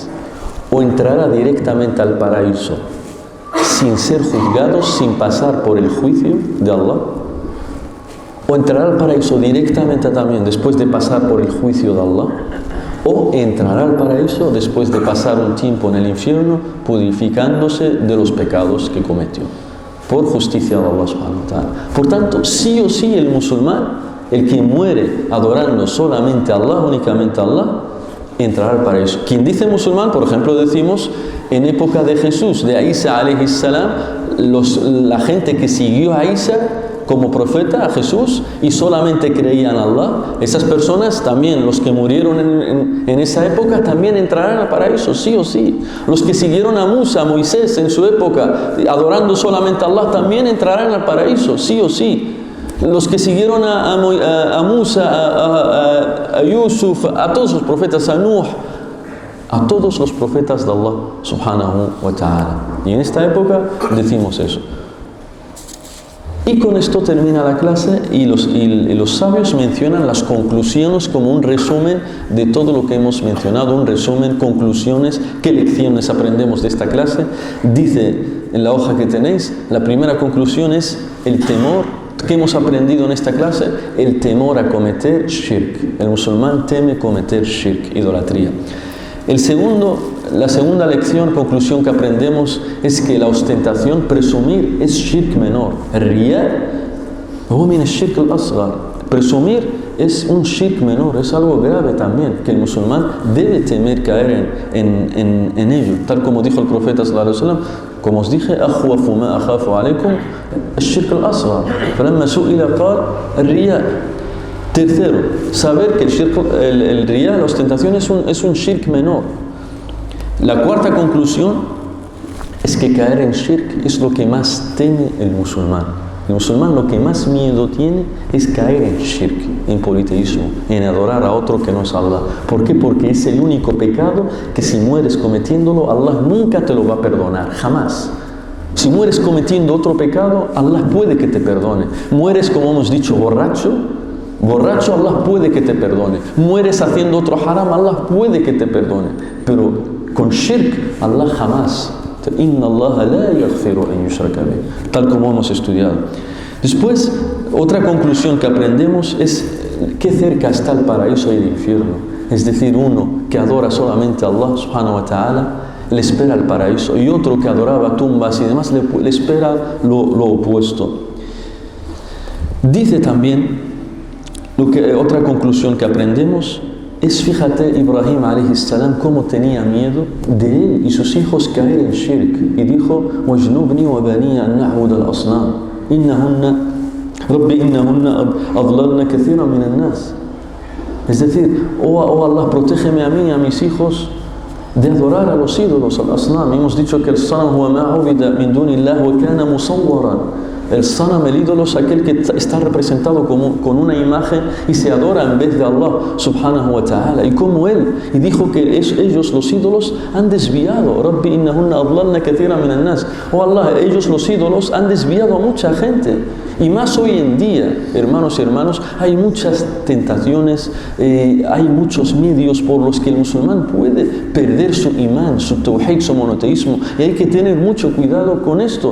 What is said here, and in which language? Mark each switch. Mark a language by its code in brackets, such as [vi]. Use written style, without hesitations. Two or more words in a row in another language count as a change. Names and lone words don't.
[es] O entrará directamente al paraíso sin ser juzgado, sin pasar por el juicio de Allah, o entrará al paraíso directamente también después de pasar por el juicio de Allah, o entrará al paraíso después de pasar un tiempo en el infierno purificándose de los pecados que cometió por justicia de Allah [ar] سبحانه وتعالى. [es] Por tanto, sí o sí el musulmán, el que muere adorando solamente a Allah, únicamente a Allah, entrará al paraíso. Quien dice musulmán, por ejemplo, decimos en época de Jesús, de Isa [ar] عليه السلام, [es] la gente que siguió a Isa como profeta, a Jesús, y solamente creían en Allah, esas personas también, los que murieron en esa época, también entrarán al paraíso, sí o sí. Los que siguieron a Musa, a Moisés en su época, adorando solamente a Allah, también entrarán al paraíso, sí o sí. Los que siguieron a Musa, a Yusuf, a todos los profetas, a Nuh, a todos los profetas de Allah [ar] سبحانه وتعالى. [es] Y en esta época decimos eso. Y con esto termina la clase y los sabios mencionan las conclusiones como un resumen de todo lo que hemos mencionado, un resumen, conclusiones, qué lecciones aprendemos de esta clase. Dice en la hoja que tenéis, la primera conclusión es el temor. ¿Qué hemos aprendido en esta clase? El temor a cometer shirk. El musulmán teme cometer shirk, idolatría. La segunda lección, conclusión que aprendemos es que la ostentación, presumir, es shirk menor. [ar] رياء هو من الشرك الأصغر. [es] Presumir es un shirk menor, es algo grave también, que el musulmán debe temer caer en ello, tal como dijo el profeta [ar] صلى الله عليه وسلم, [es] como os dije, [ar] أخوف ما أخاف عليكم الشرك الأصغر فلما سئل قال الرياء. [es] Tercero, saber que el riya, la ostentación, es un shirk menor. La cuarta conclusión es que caer en shirk es lo que más teme el musulmán. El musulmán lo que más miedo tiene es caer en shirk, en politeísmo, en adorar a otro que no es Allah. ¿Por qué? Porque es el único pecado que si mueres cometiéndolo, Allah nunca te lo va a perdonar, jamás. Si mueres cometiendo otro pecado, Allah puede que te perdone. Mueres, como hemos dicho, borracho, Allah puede que te perdone. Mueres haciendo otro haram, Allah puede que te perdone. Pero con shirk, Allah jamás. [ar] إن الله لا يغفر أن يشرك به, [es] tal como hemos estudiado. Después, otra conclusión que aprendemos es qué cerca está el paraíso y el infierno. Es decir, uno que adora solamente a Allah [ar] سبحانه وتعالى [es] le espera el paraíso, y otro que adoraba tumbas y demás le espera lo opuesto. Dice también, otra conclusión que aprendemos es, fíjate, Ibrahim [ar] عليه السلام [es] cómo tenía miedo de él y sus hijos caer en shirk, y dijo: [ar] وَاجْنُبْنِي وَبَنِيَ أَنْ نَعْبُدَ الْأَصْنَامَ رَبِّ إِنَّهُنَّ أَضْلَلْنَ كَثِيرًا مِنَ النَّاسِ. [es] Es decir, oh Allah, protégeme a mí y a mis hijos de adorar a los ídolos, al asnam. Hemos dicho que el [ar] صنم هو ما عبد من دون الله وكان مصورا. [es] El sanam, el ídolo, es aquel que está representado con una imagen y se adora en vez de Allah [ar] سبحانه وتعالى. [es] Y como él, y dijo que ellos, los ídolos, han desviado. [ar] رب إنهن أضللن كثيرا من الناس. [es] Oh Allah, ellos, los ídolos, han desviado a mucha gente. Y más hoy en día, hermanos y hermanos, hay muchas tentaciones, hay muchos medios por los que el musulmán puede perder su imán, su tawhid, su monoteísmo, y hay que tener mucho cuidado con esto.